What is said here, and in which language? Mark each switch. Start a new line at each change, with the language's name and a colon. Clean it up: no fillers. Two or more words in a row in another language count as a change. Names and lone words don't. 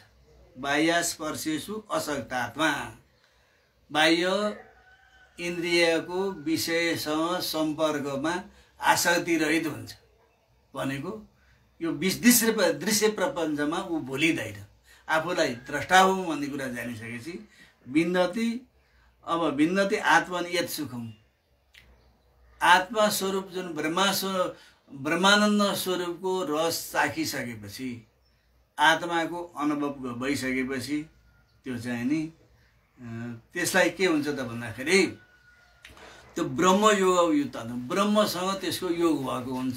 Sanskrit: बाह्यस्पर्शेषु असक्तात्मा,
Nepali: बाह्य इन्द्रियको विषयसँग सम्पर्कमा आसक्ति रहित हुन्छ भनेको यो दृश्य प्रपञ्चमा ऊ भुलिँदैन। आफूलाई द्रष्टा हो भन्ने कुरा जानिसकेपछि
Sanskrit: विन्दति आत्मन यत् सुखम,
Nepali: आत्मा स्वरूप जुन ब्रह्मानन्द स्वरूपको रस चाखिसकेपछि, आत्माको अनुभव भइसकेपछि त्यो चाहिँ नि त्यसलाई के हुन्छ त भन्दाखेरि त्यो ब्रह्मसँग त्यसको योग भएको हुन्छ।